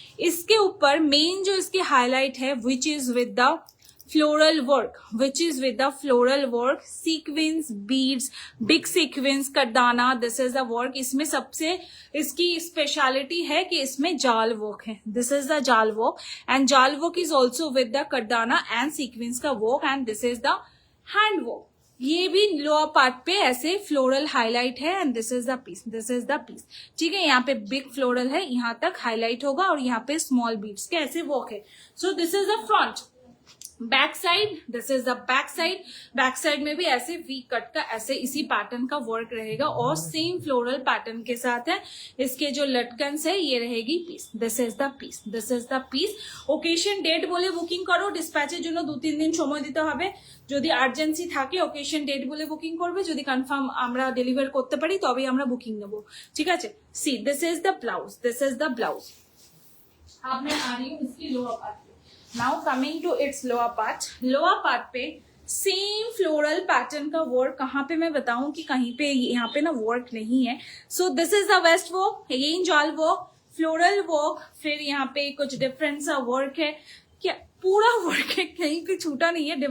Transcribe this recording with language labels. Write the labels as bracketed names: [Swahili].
[Hindi] इसके ऊपर मेन जो इसकी हाईलाइट है, [English] Which is with the floral work, sequins, beads, big sequins, कटदाना, this is the work। [Hindi] इसमें सबसे इसकी स्पेशलिटी है कि इसमें जाल वर्क है। [English] this is the जाल work and जाल work is also with the कटदाना and sequins का work and this is the hand work। [Hindi] ये भी लोअर पार्ट पे ऐसे फ्लोरल हाईलाइट है [English] and this is the piece, [Hindi] ठीक है। यहाँ पे बिग फ्लोरल है, यहाँ तक हाईलाइट होगा और यहाँ पे स्मॉल बीड्स के ऐसे वर्क है। [English] So this is the front, back side, this is the back side. [Hindi] Back side में भी ऐसे वी कट का ऐसे इसी पैटर्न का वर्क रहेगा और सेम फ्लोरल पैटर्न के साथ है। इसके जो लटकन्स है ये रहेगी piece. [English] This is the piece, this is the piece. [Hindi] Occasion date बोले बुकिंग करो, [Bangla] डिस्पैचের জন্য 2-3 দিন সময় দিতে হবে। যদি আর্জেন্সি থাকে ওকেশন ডেট বলে বুকিং করবে, যদি কনফার্ম আমরা ডেলিভার করতে পারি তবেই আমরা বুকিং নেব, ঠিক আছে। [English] See this is the blouse, this is the blouse. [Hindi] अब मैं आ रही हूँ इसकी lower part. [English] Now coming to its lower part. [Hindi] Lower part पे सेम फ्लोरल पैटर्न का वर्क, कहाँ पे मैं बताऊं कि कहीं पे यहाँ पे ना वर्क नहीं है। [English] so this is the waist work, [Hindi] again जाल वर्क, फ्लोरल वर्क, फिर यहाँ पे कुछ डिफरेंट सा वर्क है, क्या पूरा वर्क है, कहीं पे छूटा नहीं है।